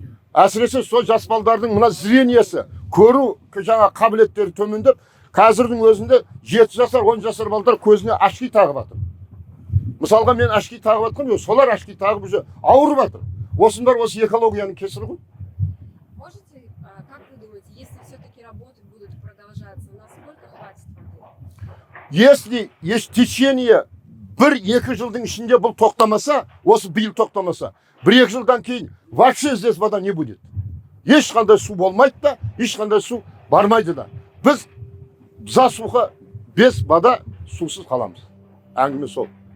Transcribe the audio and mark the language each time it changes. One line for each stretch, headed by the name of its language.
Kazakh: Әсіресе сол жас балдардың мына зрениесі, көру жаңа қабілеттері төмендеп, қазірдің өзінде 7 жасар, 10 жасар балдар көзіне ашки тағып жатыр. Мысалға мен ашки тағып жатқан, солар ашки тағып уже ауырып жатыр. Осындар осы экологияның кесірі ғой.
Russian: Можете, как вы думаете, если все-таки работы будут продолжаться, насколько хватит воды? Если течение
Kazakh: 1-2 жылдың ішінде бұл тоқтамаса, осы биыл тоқтамаса, 1-2 жылдан кейін
Russian: вообще здесь вода не будет.
Kazakh: Ешқандай су болмайды да, ешқандай су бармайды да. Біз
Russian: засуха без вода
Kazakh: сусыз қаламыз. Әңгіме сол.